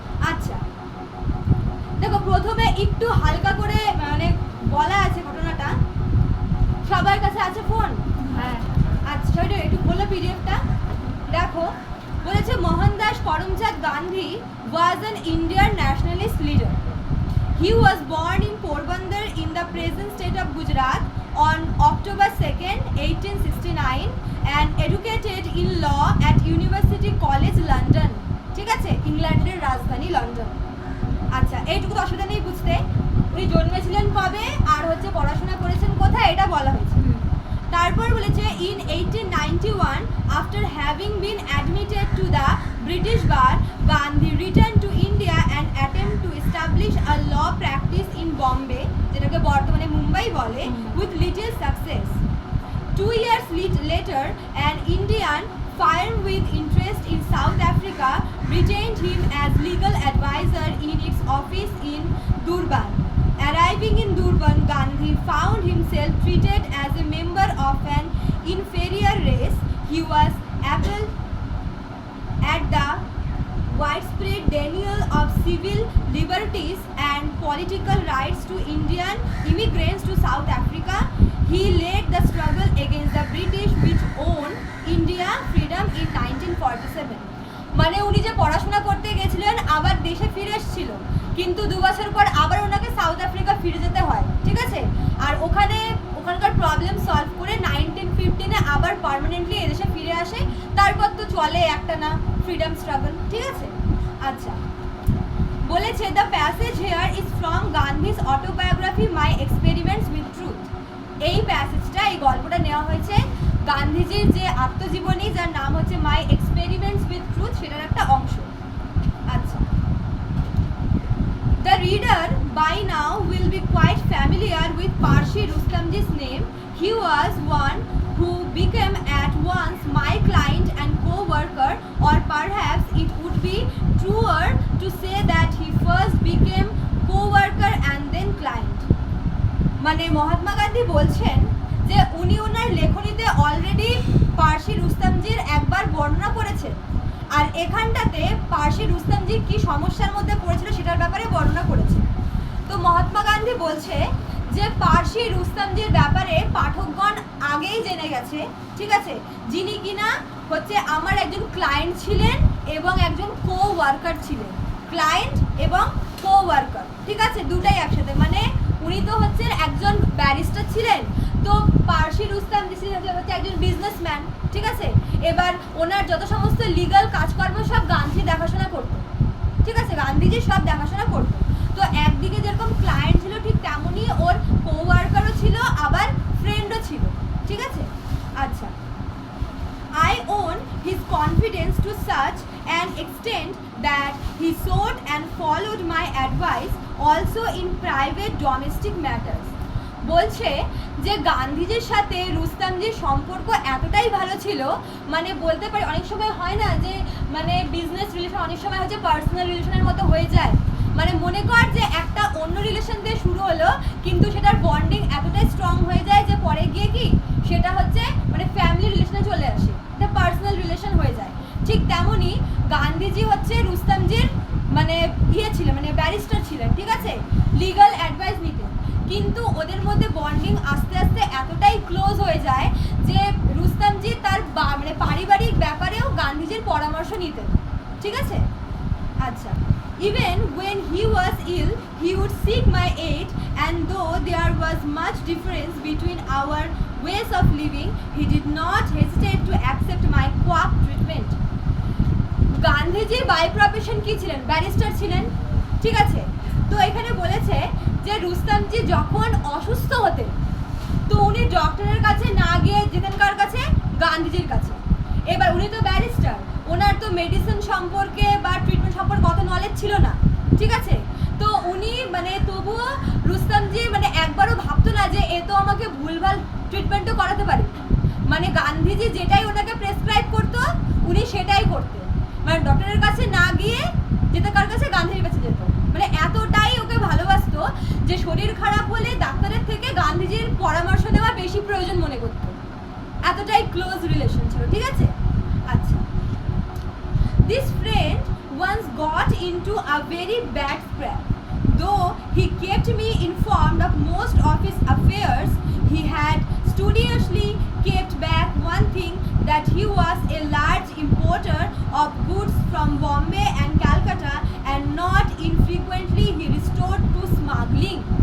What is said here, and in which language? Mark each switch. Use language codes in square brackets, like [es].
[bn] আচ্ছা, দেখো প্রথমে একটু হালকা করে মানে বলা আছে ঘটনাটা। সবার কাছে আছে ফোন? হ্যাঁ। আচ্ছা, সেটা একটু বলো পিডিএফটা। দেখো, বলেছে [en] Mohandas Karamchand Gandhi was an Indian nationalist leader. He was born in Porbandar in the present state of Gujarat on October 2nd, 1869 and educated in law at University College London, [bn] ঠিক আছে? ইংল্যান্ডের রাজধানী লন্ডন। আচ্ছা, এইটুকু তো অসুবিধা নেই বুঝতে। উনি জন্মেছিলেন কবে আর হচ্ছে পড়াশোনা করেছেন কোথায় এটা বলা হয়েছে। তারপর বলেছে [en] in 1891 after having been admitted to the British bar, Gandhi returned to India and attempt to establish a law practice in Bombay, [bn] যেটাকে বর্তমানে মুম্বাই বলে, [en] with little success. 2 years later, an Indian firm with interest in South Africa retained him as legal advisor in its office in Durban. Arriving in Durban, Gandhi found himself treated as a member of an inferior race. He was appalled at the widespread denial of civil liberties and political rights to Indian immigrants to South Africa. He led the struggle against the British which won India freedom in 1947. [bn] মানে উনি যে পড়াশোনা করতে গেছিলেন আবার দেশে ফিরে এসেছিল, কিন্তু 2 বছর পর আবার ওনাকে সাউথ আফ্রিকা ফিরে যেতে হয়, ঠিক আছে? আর ওখানকার প্রবলেম সলভ করে 1915-এ আবার পার্মানেন্টলি এদেশে ফিরে আসে। তারপর তো চলে একটা না ফ্রিডম স্ট্রাগল, ঠিক আছে? আচ্ছা, বলেছে [en] The passage here is from Gandhi's autobiography my experiments with truth. [bn] এই প্যাসেজটা, এই গল্পটা নেওয়া হয়েছে গান্ধীজির যে আত্মজীবনী যার নাম হচ্ছে মাই এক্সপেরিমেন্টস উইথ ট্রুথ, সেটার একটা অংশ। আচ্ছা, [en] the reader by now will be quite familiar with Parsi Rustamji's name. He was one who became at once my client and co-worker, or perhaps it would be truer to say that he first became co-worker and then client. [bn] মানে মহাত্মা গান্ধী বলছেন যে উনি ওনার লেখনীতে already Parsi রুস্তমজির একবার বর্ণনা করেছেন, আর এখানটাতে পার্সি রুস্তমজি কি সমস্যার মধ্যে পড়েছিল সেটার ব্যাপারে বর্ণনা করেছে। তো মহাত্মা গান্ধী বলছে যে পার্সি রুস্তমজির ব্যাপারে পাঠকগণ আগেই জেনে গেছে, ঠিক আছে, যিনি কিনা হচ্ছে আমার একজন ক্লায়েন্ট ছিলেন এবং একজন কো ওয়ার্কার ছিলেন। ক্লায়েন্ট এবং কো ওয়ার্কার, ঠিক আছে, দুটাই একসাথে। মানে উনি তো হচ্ছে একজন ব্যারিস্টার ছিলেন, তো পার্সি রুস্তমজি ছিলেন হচ্ছে একজন বিজনেসম্যান, ঠিক আছে। এবার ওনার যত সমস্ত লিগ্যাল কাজকর্ম সব গান্ধী দেখাশোনা করতো, ঠিক আছে, গান্ধীজি সব দেখাশোনা করতো। তো একদিকে যেরকম ক্লায়েন্ট ছিল ঠিক তেমনই ওর কো ওয়ার্কারও ছিল, আবার ফ্রেন্ডও ছিল, ঠিক আছে। আচ্ছা, [en] I own his confidence to such an extent that he sought and followed my advice also in private domestic matters. [bn] বলছে যে গান্ধীজির সাথে রুস্তমজির সম্পর্ক এতটাই ভালো ছিল, মানে বলতে পারি অনেক সময় হয় না যে মানে বিজনেস রিলেশন অনেক সময় হচ্ছে পার্সোনাল রিলেশনের মতো হয়ে যায়। মানে মনে কর যে একটা অন্য রিলেশন দিয়ে শুরু হলো, কিন্তু সেটার বন্ডিং এতটাই স্ট্রং হয়ে যায় যে পরে গিয়ে কি সেটা হচ্ছে মানে ফ্যামিলি রিলেশনে চলে আসে, এটা পার্সোনাল রিলেশন হয়ে যায়। ঠিক তেমনই গান্ধীজি হচ্ছে রুস্তমজির মানে ছিলেন, মানে ব্যারিস্টার ছিলেন, ঠিক আছে, লিগ্যাল অ্যাডভাইস নিতেন। কিন্তু ওদের মধ্যে বন্ডিং আস্তে আস্তে এতটাই ক্লোজ হয়ে যায় যে রুস্তমজি তার মানে পারিবারিক ব্যাপারেও গান্ধীজির পরামর্শ নিতেন, ঠিক আছে। আচ্ছা, [en] even when he was ill he would seek my aid, and though there was much difference between our ways of living he did not hesitate to accept my quack treatment. [bn] Gandhiji by profession কি ছিলেন? Barrister ছিলেন, ঠিক আছে। তো এখানে বলেছে যে রুস্তমজি যখন অসুস্থ হতেন তো উনি ডক্টরের কাছে না গিয়ে যেতেন কার কাছে? গান্ধীজির কাছে। এবার উনি তো ব্যারিস্টার, ওনার তো মেডিসিন সম্পর্কে বা ট্রিটমেন্ট সম্পর্কে অত নলেজ ছিল না, ঠিক আছে। তো উনি মানে তবুও রুস্তমজি মানে একবারও ভাবতো না যে এ তো আমাকে ভুলভাল ট্রিটমেন্টও করাতে পারে। মানে গান্ধীজি যেটাই ওনাকে প্রেসক্রাইব করতো উনি সেটাই করতেন, মানে ডক্টরের কাছে না গিয়ে যেতে কার কাছে? গান্ধীর কাছে যেত। মানে এতটাই ওকে ভালোবাসতো যে শরীর খারাপ হলে ডাক্তারের থেকে গান্ধীজির পরামর্শ নেওয়া বেশি প্রয়োজন মনে করতো, এতটাই ক্লোজ রিলেশন ছিল, ঠিক আছে। আচ্ছা, [en] this friend once got into a very bad scrape. Though he kept me informed of most of his affairs, he had studiously kept back one thing, that he was a large importer of goods from Bombay and Calcutta, and not infrequently he resorted to smuggling.